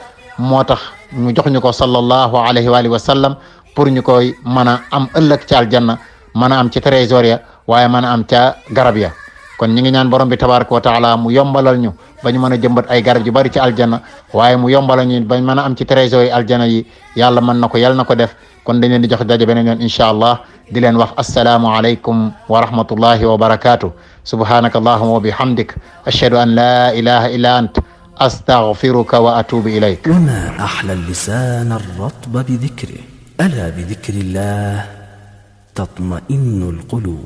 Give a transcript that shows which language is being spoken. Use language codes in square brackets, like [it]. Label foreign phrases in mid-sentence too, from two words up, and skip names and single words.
[wo] moo tax ñu jox ñu ko [ar] صلى الله عليه وسلم [wo] pour ñu koy mën a am ëllëg ci aljanna, mën a am ci trésor ya, waaye mën a am ca garab ya. kon ñu ngi ñaan borom bi [ar] تبارك وتعالى [wo] mu yombalal ñu ba ñu mën a jëmbat ay garab yu bari ci aljanna, waaye mu yombalal ñu ba ñu mën a am ci trésor yi aljanna yi. yàlla mën na ko, yàlla na ko def. kon dañ leen di jox daje beneen yoon [ar] إن شاء الله, [wo] di leen wax [ar] السلام عليكم ورحمة الله وبركاته. سبحانك اللهم وبحمدك أشهد أن لا إله إلا أنت أستغفرك وأتوب إليك. وما أحلى اللسان الرطب بذكره ألا بذكر الله تطمئن القلوب.